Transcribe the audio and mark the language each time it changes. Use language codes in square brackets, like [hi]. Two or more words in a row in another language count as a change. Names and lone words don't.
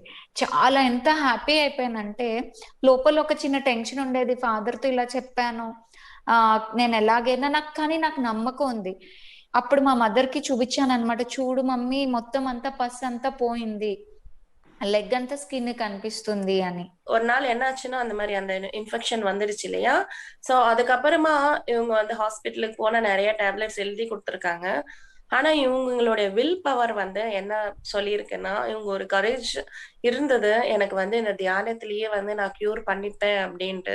[te] చాలా ఎంత హ్యాపీ అయిపోయానంటే, లోపల ఒక చిన్న టెన్షన్ ఉండేది. ఫాదర్‌తో ఇలా చెప్పాను. నేను ఎలాగైనా నాకు నమ్మకం ఉంది. అప్పుడు మా మదర్‌కి చూపించాననమాట. చూడు మమ్మీ మొత్తం అంతా పస్ అంతా పోయింది. లెగ్ అంతా స్కిన్ కనిపిస్తుంది అని. [ta] ஒரு நாள் என்ன ஆச்சுன்னா, அந்த மாரி அந்த இன்ஃபெக்ஷன் வந்துருச்சு இல்லையா? ஸோ அதுக்கப்புறமா இவங்க வந்து ஹாஸ்பிட்டலுக்கு போனா நெறைய டேப்லெட்ஸ் எழுதி குடுத்துருக்காங்க. ஆனா, இவங்களுடைய [en] will power [ta] வந்து என்ன சொல்லியிருக்குன்னா, இவங்க ஒரு கரேஜ் இருந்தது. எனக்கு வந்து இந்த தியானத்திலேயே வந்து நான் கியூர் பண்ணிப்பேன் அப்டின்ட்டு.